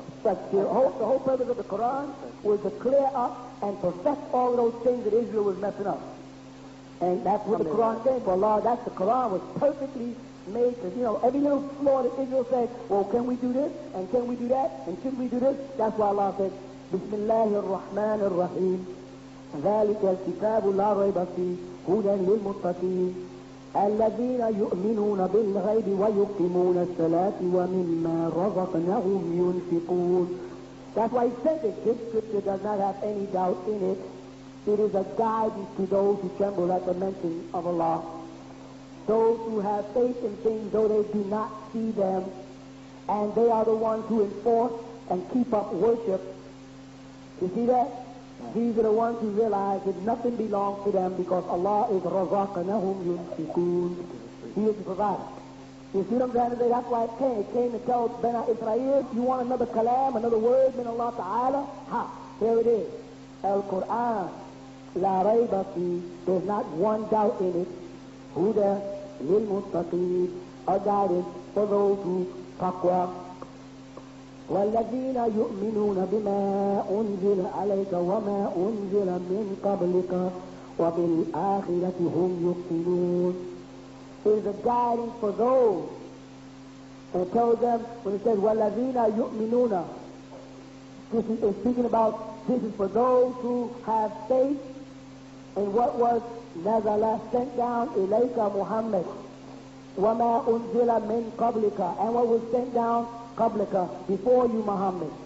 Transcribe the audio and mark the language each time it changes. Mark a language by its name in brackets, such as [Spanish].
[English] But the whole purpose of the Quran was to clear up and perfect all those things that Israel was messing up. And that's what the Quran came for. Allah, that's the Quran was perfectly made to, every little flaw that Israel said, well, can we do this? And can we do that? And should we do this? That's why Allah said, Bismillahir Rahmanir Rahim. [Arabic] ذلك الكتاب لا ريب فيه هدى للمتقين الذين يؤمنون بالغيب ويقيمون الصلاة ومما رزقناهم ينفقون. [English] That's why he said that this scripture does not have any doubt in it. It is a guidance to those who tremble at the mention of Allah. Those who have faith in things though they do not see them, and they are the ones who enforce and keep up worship. You see that? These are the ones who realize that nothing belongs to them, because Allah is razaqanahum yunfiqun. He is the provider. You see what I'm trying to say? That's why it came to tell Bena Israel, you want another kalam, another word min Allah Ta'ala? Here it is. Al-Quran. [Arabic] La rayba fi. [English] There's not one doubt in it. [Arabic] Huda lil muttaqeen. [English] A guidance for those who taqwa. [Arabic] والذين يؤمنون بما أنزل عليك وما أنزل من قبلك وبالآخرة هم يؤمنون. [English] It is a guidance for those. And it tells them, when it says [Arabic] والذين يؤمنون, [English] this is speaking about, this is for those who have faith in what was نزل, sent down إليك Muhammad, [Arabic] وما أنزل من قبلك, [English] and what was sent down قبلك, before you, Muhammad.